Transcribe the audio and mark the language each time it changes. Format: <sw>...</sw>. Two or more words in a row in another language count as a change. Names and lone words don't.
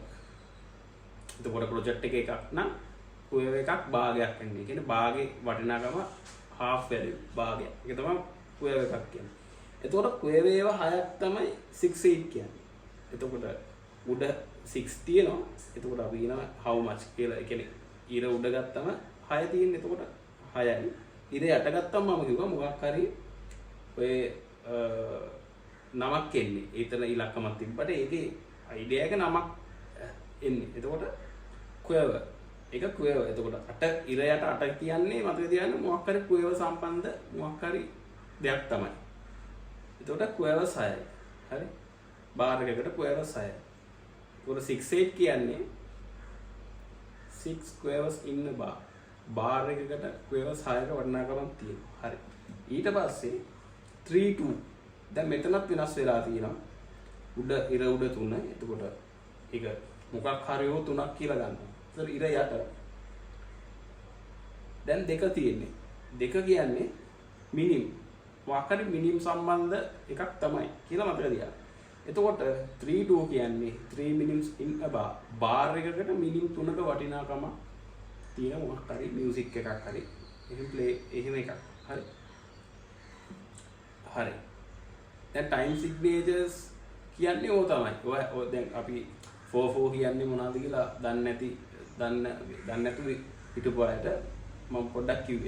<si>එතකොට project එක එකක් නම් quaver එකක් භාගයක් වෙන්නේ. ඒ කියන්නේ භාගේ වටිනාකම</si> <en>half value</en> <si>භාගයක්. ඒක තමයි quaver එකක් කියන්නේ. එතකොට quaver ඒවා 6ක් තමයි 6/8 කියන්නේ. එතකොට උඩ 6 තියෙනවා. එතකොට අපි කියනවා</si> <en>how much</en> <si>කියලා. ඒ කියන්නේ ඊර උඩ ගත්තම 6 තියෙන්නේ. එතකොට 6යි. ඊර යට ගත්තම මම කිව්වා මොකක් හරි ඔය නමක් එන්නේ. ඒතන ඉලක්කමක් තිබ්බට ඒකේ අයිඩියා එක නමක් එන්නේ. එතකොට quaver. ඒක quaver. එතකොට 8 ඉර යට 8 කියන්නේ මතක තියාගන්න මොකක් හරි quaver සම්බන්ධ මොකක් හරි දෙයක් තමයි. එතකොට quaver 6යි. හරි. බාර් එකකට quaver 6යි. ඒතකොට 6/8 කියන්නේ</si> <en>6 quavers in a bar.</en> <si>බාර් එකකට quavers 6ක වටිනාකමක් තියෙනවා. හරි. ඊට පස්සේ 3/2. දැන් මෙතනත් වෙනස් වෙලා තියෙනවා. උඩ ඉර උඩ 3. එතකොට ඒක මොකක් හරි හෝ 3ක් කියලා ගන්නවා. ඒතර ඉර යට. දැන් 2 තියෙන්නේ. 2 කියන්නේ මිනිම්. මොකක් හරි මිනිම් සම්බන්ධ එකක් තමයි කියලා මතක තියාගන්න. එතකොට 3/2 කියන්නේ</si> <en>3 minims in a bar.</en> <si>බාර් එකකට මිනිම් 3ක වටිනාකම තියෙන මොකක් හරි මියුසික් එකක් හරි එහෙම ප්ලේ එහෙම එකක්. හරි. හරි. දැන්</si> <en>time signatures</en> <si>කියන්නේ ඕක තමයි. ඔය දැන් අපි 4/4 කියන්නේ මොනවද කියලා දන්නේ නැතුව හිටපු අයට මම පොඩ්ඩක් කිව්වේ.</si>